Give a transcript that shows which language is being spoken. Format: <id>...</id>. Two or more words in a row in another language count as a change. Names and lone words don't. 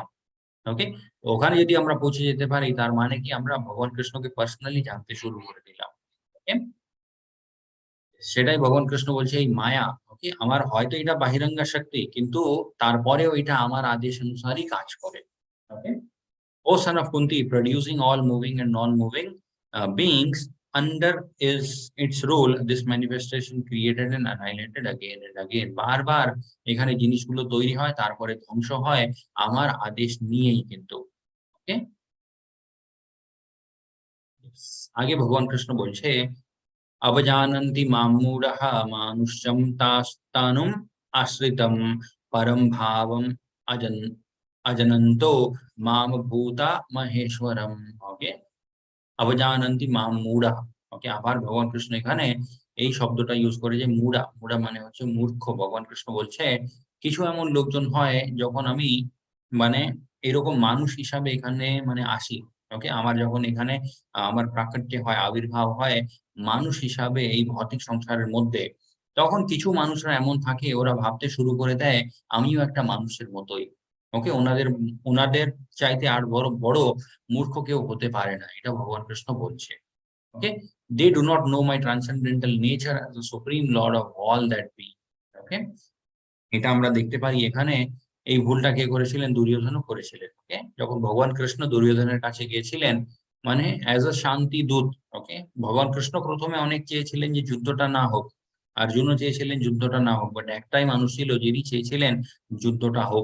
<bn>ওকে, ওখানে যদি আমরা পৌঁছে যেতে পারি তার মানে কি আমরা ভগবান কৃষ্ণকে পার্সোনালি জানতে শুরু করে দিলাম। ওকে, সেটাই ভগবান কৃষ্ণ বলছে এই মায়া, ওকে, আমার হয়তো এটা বাহিরঙ্গা শক্তি কিন্তু তারপরেও এটা আমার আদেশ অনুসারই কাজ করে। ওকে,</bn> <en>O son of Kunti, producing all moving and non-moving beings under its rule, this manifestation created and annihilated again and again.</en> <bn>বারবার এখানে জিনিসগুলো তৈরি হয় তারপরে ধ্বংস হয় আমার আদেশ নিয়েই কিন্তু। ওকে, আগে ভগবান কৃষ্ণ বলছে</bn> <sa>अवजानन्ति मां मूढः मानुष्यं तास्तानुम् आश्रितं परं भावम् अजन् अजनन्तो माम भूता महेश्वरम। ওকে, অবজানন্তি মাম মূঢ়া।</sa> <bn>ওকে, আবার ভগবান কৃষ্ণ এখানে এই শব্দটা ইউজ করে যে মূঢ়া। মূঢ়া মানে হচ্ছে মূর্খ। ভগবান কৃষ্ণ বলছে কিছু এমন লোকজন হয় যখন আমি মানে এরকম মানুষ হিসাবে এখানে মানে আসি। ওকে, আমার যখন এখানে আমার প্রাকট্যে হয়, আবির্ভাব হয় মানুষ হিসাবে এই ভৌতিক সংসারের মধ্যে, তখন কিছু মানুষরা এমন থাকে ওরা ভাবতে শুরু করে দেয় আমিও একটা মানুষের মতোই। ওকে, উনাদের চাইতে আর বড় মূর্খ কেউ হতে পারে না। এটা ভগবান কৃষ্ণ বলছে। ওকে,</bn> <en>They do not know my transcendental nature as the Supreme Lord of all that be.</en> <bn>ওকে, এটা আমরা দেখতে পারি এখানে এই ভুলটা কে করেছিলেন? দুর্যোধনও করেছিলেন। ওকে, যখন ভগবান কৃষ্ণ দুর্যোধনের কাছে গিয়েছিলেন মানে</bn> <en>as a</en> <bn>শান্তি দূত। ওকে, ভগবান কৃষ্ণ প্রথমে অনেক চেয়েছিলেন যে যুদ্ধটা না হোক, অর্জুনও চেয়েছিলেন যুদ্ধটা না হোক, বাট একটাই মানুষ ছিল যিনি চেয়েছিলেন যুদ্ধটা হোক।</bn>